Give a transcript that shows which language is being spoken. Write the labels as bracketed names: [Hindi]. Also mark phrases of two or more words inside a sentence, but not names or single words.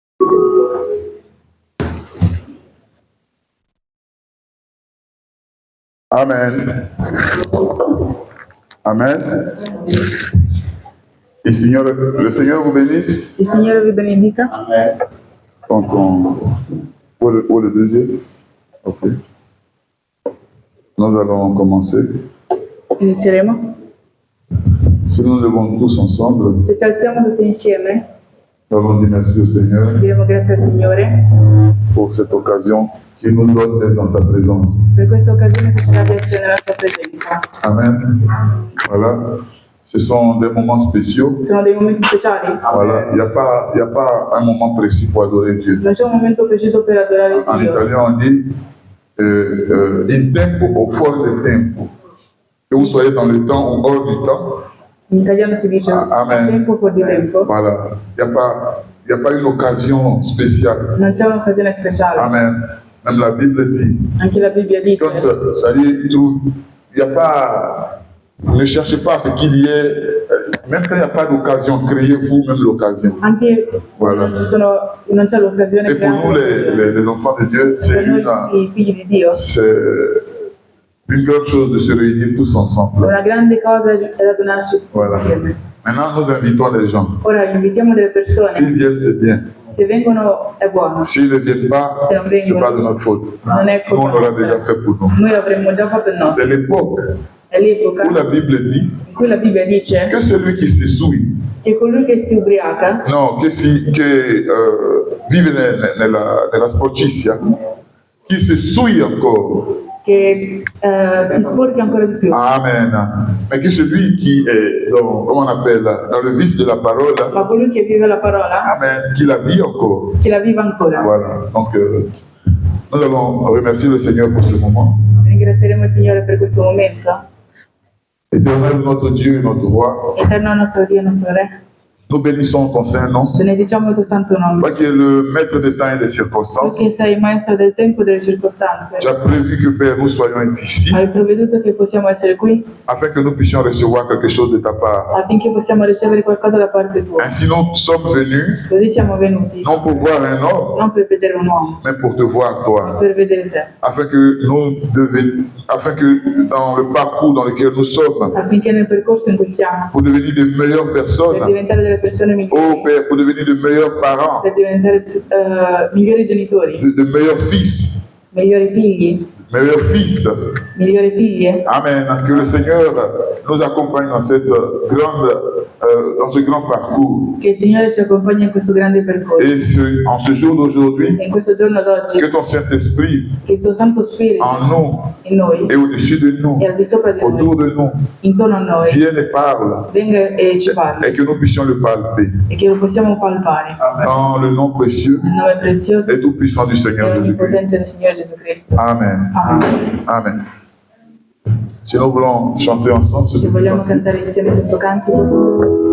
[French] Amen. Amen. Le Seigneur vous bénisse. [Italian] Il Signore vi benedica. [French] Amen. Donc, pour le deuxième. Ok. Nous allons commencer. [Italian] Inizieremo. [French] Si nous levons tous ensemble, [Italian] Se ci alziamo tutti insieme, [French] nous allons dire merci au Seigneur [Italian] diremo grazie al Signore [French] pour cette occasion qu'il nous donne d'être dans sa présence. [Italian] per questa occasione che ci dà di essere nella sua presenza. [French] Amen. Voilà. Ce sont des moments spéciaux. [Italian] Sono dei momenti speciali. [French] Voilà. Il n'y a pas un moment précis pour adorer Dieu. [Italian] Non c'è un momento preciso per adorare [French] En [Italian] Dio. [French] italien, on dit [Italian] in tempo o fuori del tempo. [French] Que vous soyez dans le temps ou hors du temps. [Italian] In italiano si dice Amen. tempo fuori di tempo. [French] Voilà. Il n'y a pas une occasion spéciale. [Italian] Non c'è un'occasione speciale. [French] Amen. Même la Bible dit. [Italian] Anche la Bibbia dice. [French] Quand ça y est, il n'y a pas. Ne cherchez pas ce qu'il y ait. Même quand il n'y a pas d'occasion, créez-vous même l'occasion. [Italian] Anche [French] Voilà. [Italian] non c'è l'occasione. [French] Et pour nous, les enfants de Dieu, c'est [Italian] per noi i figli di Dio. [French] une grande chose de se réunir tous ensemble. [Italian] Una grande cosa è radunarci tutti [French] Voilà. [Italian] insieme. [French] Maintenant, nous invitons les gens. [Italian] Ora invitiamo delle persone. [French] S'ils viennent, c'est bien. [Italian] Se vengono è buono. [French] S'ils ne viennent pas, [Italian] Se non [French] ce n'est [Italian] vengono, [French] pas de notre faute. [Italian] non è [French] Nous, on [Italian] colpa [French] l'aura [Italian] nostra. [French] déjà fait pour nous. [Italian] Noi avremmo già fatto il nostro. [French] C'est l'époque [Italian] È l'epoca [French] où la Bible dit [Italian] in cui la Bibbia dice [French] que celui qui se souille, [Italian] che colui che si ubriaca, no, vive nella sporcizia, chi [French] se souille encore. [Italian] che si sporca ancora di più. Amen. [French] Mais que celui qui est comment on appelle, dans le vif de la parole, [Italian] Ma colui che vive la parola, [French] amen, qui la vit encore. [Italian] che la viva ancora. [French] Voilà. Donc, nous allons remercier le Seigneur pour ce moment. [Italian] Ringrazieremo il Signore per questo momento. [French] Éternel, notre Dieu et notre roi, [Italian] Eterno nostro Dio, nostro Re, [French] nous bénissons ton saint nom. [Italian] benediciamo il tuo santo nome. [French] Toi qui es le maître des temps et des circonstances, [Italian] Tu che sei maestro del tempo e delle circostanze, [French] tu as prévu que, Père, nous soyons ici [Italian] hai provveduto che possiamo essere qui [French] afin que nous puissions recevoir quelque chose de ta part. [Italian] affinché possiamo ricevere qualcosa da parte tua. [French] Ainsi, nous sommes venus, [Italian] Così siamo venuti, [French] non pour voir un homme, [Italian] non per vedere un uomo, [French] mais pour te voir [Italian] ma [French] toi. [Italian] per vedere te, [French] Afin que dans le parcours dans lequel nous sommes, [Italian] affinché nel percorso in cui siamo, [French] pour devenir de meilleures [Italian] per [French] personnes, [Italian] diventare delle persone migliori, [French] oh Père, pour devenir de meilleurs parents, [Italian] per diventare migliori genitori, [French] de meilleurs fils, [Italian] migliori figli, [French] meilleurs fils. [Italian] migliori figlie. Amen. [French] Que le Seigneur nous accompagne dans dans ce grand parcours. [Italian] Che il Signore ci accompagni in questo grande percorso. [French] Et en ce jour d'aujourd'hui, [Italian] E in questo giorno d'oggi, [French] que ton Saint-Esprit [Italian] che il tuo Santo Spirito [French] en nous [Italian] in noi [French] et au-dessus de nous, [Italian] e al di sopra di [French] autour [Italian] noi, [French] de nous, [Italian] intorno a noi, [French] vienne et parle, [Italian] venga e ci parli [French] et que nous puissions le palper. [Italian] e che lo possiamo palpare. [French] Dans le nom précieux [Italian] Nel nome prezioso [French] et tout-puissant du [Italian] e [French] Seigneur Jésus-Christ. [Italian] onnipotenza del Signore Gesù Cristo. Amen. Amen. Amen. [French] Si nous voulons chanter ensemble ce [Italian] Se [French] petit [Italian] vogliamo [French] cantique. [Italian] cantare insieme questo cantico,